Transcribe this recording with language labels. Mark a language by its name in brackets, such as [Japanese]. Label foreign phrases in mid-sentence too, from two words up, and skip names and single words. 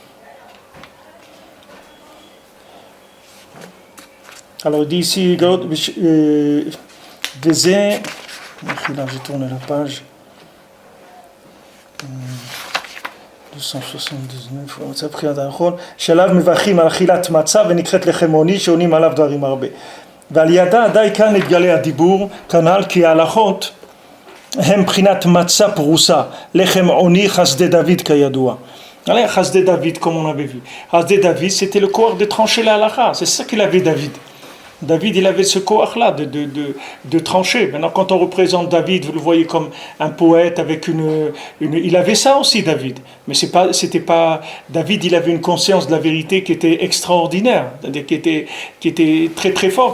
[French] Alors il dit ici, j'ai tourné la page 279, [Hebrew] שלב מברכים על אכילת מצה ונקראת לחמוני שעונים עליו דברים הרבה. ועל ידה די כאן התגלה הדיבור, כנ"ל כי ההלכות הם מבחינת מצה פרוסה, לחם עוני חסדי דוד כידוע. [French] Alors, [Hebrew] Chasdé David, [French] comme on avait vu. [Hebrew] Chasdé David, [French] c'était le corps de trancher la halakha. C'est ça qu'il avait David. David, il avait ce corps-là de trancher. Maintenant, quand on représente David, vous le voyez comme un poète avec il avait ça aussi, David. Mais c'était pas David, il avait une conscience de la vérité qui était extraordinaire, c'est-à-dire qui était très très forte.